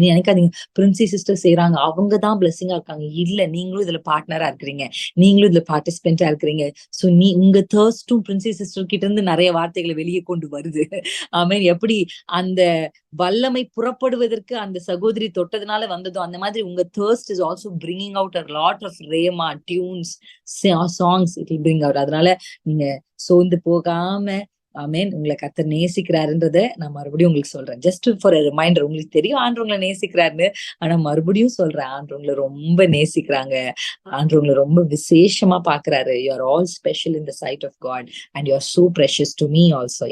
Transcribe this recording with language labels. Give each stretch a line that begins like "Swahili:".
Tamil: நீ நினைக்காதீங்க பிரின்சி சிஸ்டர் செய்யறாங்க, அவங்க தான் பிளெஸிங்கா இருக்காங்க. இல்ல, நீங்களும் இதுல பார்ட்னரா இருக்கிறீங்க, நீங்களும் இதுல பார்ட்டிசிபென்டா இருக்கிறீங்க. சோ உங்க தேர்ஸ்டும் பிரின்சி சிஸ்டர் கிட்ட இருந்து நிறைய வார்த்தைகளை வெளியே கொண்டு வருது. ஆமென். எப்படி அந்த வல்லமை புறப்படுவதற்கு அந்த சகோதரி தொட்டதுனால வந்ததோ, அந்த மாதிரி உங்க
English: thirst is also bringing out a lot of rhema tunes, songs it will bring out.
Tamil: அதனால நீங்க சோர்ந்து போகாம, ஆமென், உங்களை கர்த்தர் நேசிக்கிறாருன்றத நான் மறுபடியும் உங்களுக்கு சொல்றேன்.
English: Just for reminder.
Tamil: உங்களுக்கு தெரியும் ஆண்டு உங்களை நேசிக்கிறாருன்னு, ஆனா மறுபடியும் சொல்றேன், ஆண்டு உங்களை ரொம்ப நேசிக்கிறாங்க. ஆண்டு உங்களை ரொம்ப விசேஷமா பாக்குறாரு.
English: You are all special in the sight of God and you are so precious to me also.